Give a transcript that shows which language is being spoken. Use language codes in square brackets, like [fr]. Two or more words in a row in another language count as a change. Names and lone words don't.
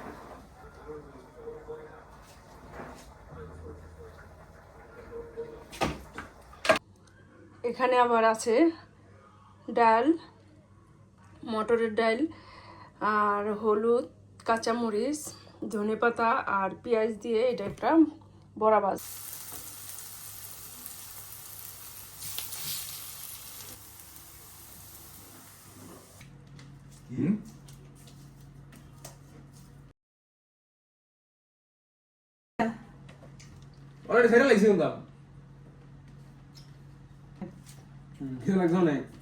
[bn] এখানে আবার আছে ডাল, মটরের ডাল আর হলুদ, কাঁচামরিচ, ধনেপাতা আর পেঁয়াজ দিয়ে এটা একটা বড়া ভাজ। [id] Ora sekarang lagi sih enggak? Kita lagi sana.